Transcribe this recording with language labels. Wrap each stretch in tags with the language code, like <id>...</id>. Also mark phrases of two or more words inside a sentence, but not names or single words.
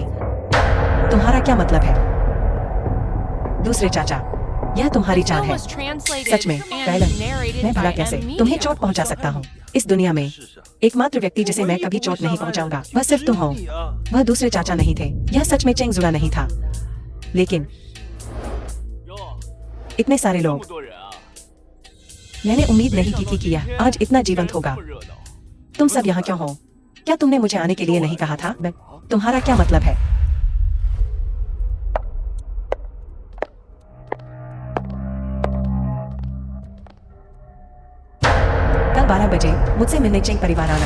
<hi>तुम्हारा क्या मतलब है? दूसरे चाचा, यह तुम्हारी</hi> <en>The</en> <hi>चाल</hi> <en>film</en> <hi>है।</hi> <en>was translated</en> <hi>सच में,</hi> <en>and</en> <hi>बैलन,</hi> <en>narrated</en> <hi>मैं भला</hi> <en>by</en> <hi>कैसे</hi> <en>M.</en> <hi>तुम्हें</hi> <en>Media.</en> <hi>चोट पहुंचा सकता हूँ? इस दुनिया में एकमात्र व्यक्ति जिसे मैं कभी चोट नहीं पहुंचाऊंगा वह सिर्फ तुम हो।</hi> <zh>你啊，</zh> <hi>वह दूसरे चाचा नहीं थे। यह सच में चेंग जुड़ा नहीं था। लेकिन</hi> <zh>哟，</zh> <hi>इतने सारे</hi> <zh>这</zh> <hi>लोग,</hi> <zh>么多人啊！</zh> <hi>मैंने उम्मीद नहीं की थी कि यह आज इतना जीवंत होगा।</hi> <zh>这么热闹。</zh> <hi>तुम सब यहाँ क्यों हो? क्या तुमने मुझे आने के लिए नहीं कहा था? तुम्हारा क्या मतलब है? कल 12 बजे मुझसे मिलने चेंग परिवार आना।</hi>